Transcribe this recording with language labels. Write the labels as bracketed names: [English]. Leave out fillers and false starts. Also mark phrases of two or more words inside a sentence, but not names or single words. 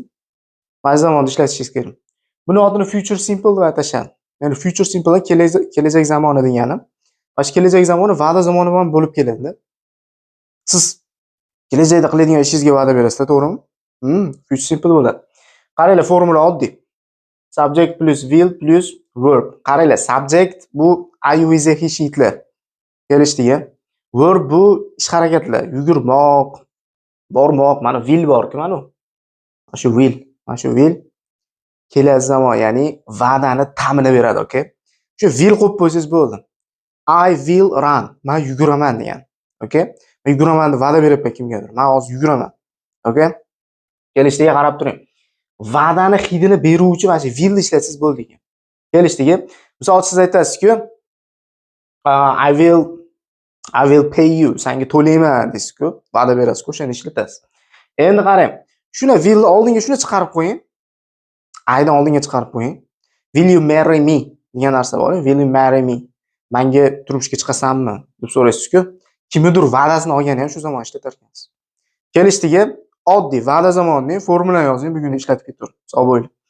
[Uzbek] Mana zamonda ishlatishingiz kerak. Buni otini [English] future simple [Uzbek] deb atashadi. Ya'ni [English] future simple [Uzbek] kelajak zamoni degani. Mana kelajak zamoni va'da zamoni bilan bo'lib keladi. Siz kelajakda qiladigan ishingizga va'da berasiz, to'g'rimi? [English] Future simple bo'ladi. [Uzbek] Qaranglar, formula oddiy. [English] Subject plus will plus verb. Qaranglar, subject bu I, you, is, he, [Uzbek] she'lar. Kelishdiga. Verb bu ish harakatlar, yugurmoq, bormoq, mana will bor-ku, mana u. Mana shu will kelasi zamon, ya'ni va'dani ta'mini beradi, okay? Shu will qo'yib qo'ysangiz bo'ldi. [English] I will run. [Uzbek] Men yuguraman degan. Okay? Men yuguraman deb va'da beryapman kimgadir. Men hozir yuguraman. Okay? Kelishdiga qarab turing. Va'dani hidini beruvchi mana shu will ishlatsangiz bo'ldi ekan. Kelishdiga. Misol siz aytasiz-ku, [English] I will pay you. [Uzbek] Senga to'layman deysiz-ku, va'da berasiz-ku, o'shani ishlatasiz. Endi qarang. Shuni will oldinga shuni chiqarib qo'ying. I'dan oldinga chiqarib qo'ying. [English] Will you marry me [Uzbek] degan narsa bor. [English] Will you marry me? [Uzbek] Menga turmushga chiqasanmi deb so'raysiz-ku. Kimnidir va'dasini olgani ham shu zamon ishlatar ekansiz. Kelishdiga oddiy va'da zamonining formula yozing, bugun ishlatib ketaver. Sog' bo'ling.